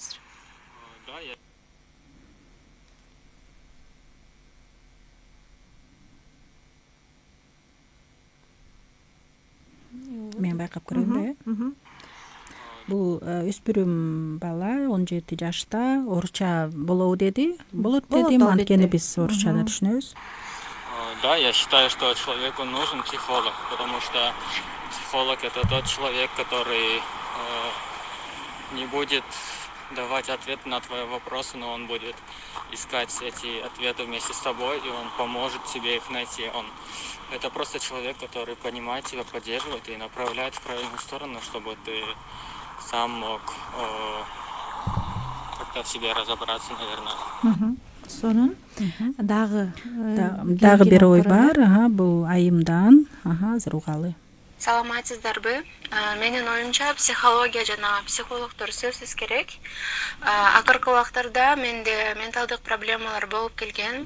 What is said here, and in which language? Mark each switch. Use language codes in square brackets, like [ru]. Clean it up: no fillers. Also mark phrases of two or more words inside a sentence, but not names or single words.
[ky] Мен байкап көрөйүнбү, э? Бул өспүрүм бала 17 жашта орусча болобу деди. Болот дедим, анткени биз орусчада түшүнөбүз. [ru] Да, я считаю, что человеку нужен психолог, потому что психолог — это тот человек, который не будет давать ответ на твои вопросы, но он будет искать эти ответы вместе с тобой, и он поможет тебе их найти. Это просто человек, который понимает тебя, поддерживает и направляет в правильную сторону, чтобы ты сам мог как-то в себе разобраться, наверное. [ky] Сонун дагы бир ой бар, бул айымдан, азыр угалы. Саламатсыздарбы? Менин оюмча психология жана психологдор сөзсүз керек. Акыркы убактарда менде менталдык проблемалар болуп келген.